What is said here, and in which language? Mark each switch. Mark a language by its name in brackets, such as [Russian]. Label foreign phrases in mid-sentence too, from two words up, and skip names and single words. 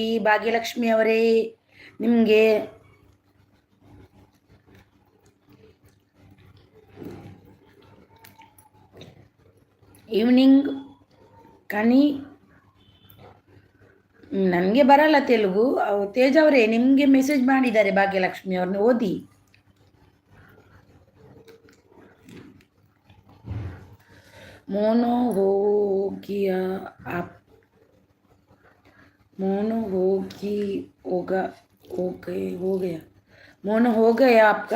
[Kannada] ಭಾಗ್ಯಲಕ್ಷ್ಮಿ ಅವರೇ, ನಿಮಗೆ ಈವ್ನಿಂಗ್ ಕಣಿ. ನನಗೆ ಬರಲ್ಲ ತೆಲುಗು. ತೇಜ್ ಅವರೇ, ನಿಮಗೆ ಮೆಸೇಜ್ ಮಾಡಿದ್ದಾರೆ ಭಾಗ್ಯಲಕ್ಷ್ಮಿ ಅವ್ರನ್ನ, ಓದಿ. [Hindi] मोनो हो गया आप, मोनो हो गया मोनो हो गया आपका?